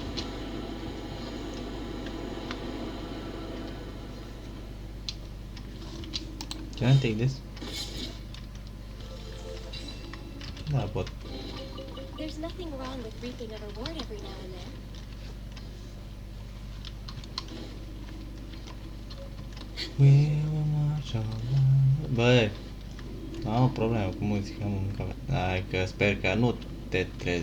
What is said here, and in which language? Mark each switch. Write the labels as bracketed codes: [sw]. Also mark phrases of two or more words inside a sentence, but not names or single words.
[en] Can I take this? [ro] Da, pot. [en] There's nothing wrong with reaping a reward every now and then. We will march on. [ro] Băi, am o problemă cu muzica, mă, hai că sper că nu te trezi.